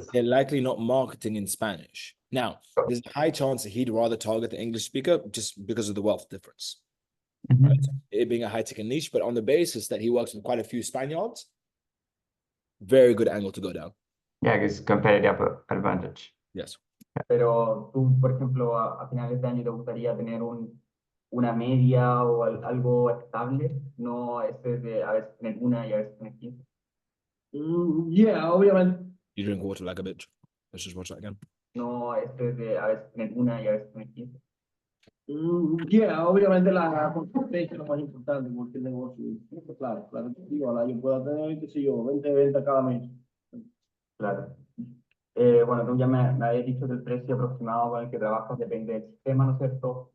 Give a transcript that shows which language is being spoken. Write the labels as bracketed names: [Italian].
[English] they're likely not marketing in Spanish. Now, there's a high chance that he'd rather target the English speaker just because of the wealth difference. Right? It being a high ticket niche, but on the basis that he works with quite a few Spaniards, very good angle to go down. Yeah, because competitive advantage. Yes. [Spanish] Pero tú, por ejemplo, a finales de año te gustaría tener una media o algo estable, no de a veces tener una y a veces tener 15. Yeah, obviamente. [English] You drink water like a bitch. Let's just watch that again. [Spanish] No de a veces tener una y a veces tener 15. Yeah, obviamente la consistencia es lo más importante porque el negocio, claro, digo, ojalá yo pueda tener, qué sé yo, 20 ventas cada mes. Claro. Bueno, tú ya me habías dicho que el precio aproximado con el que trabajas depende del sistema, ¿no es cierto?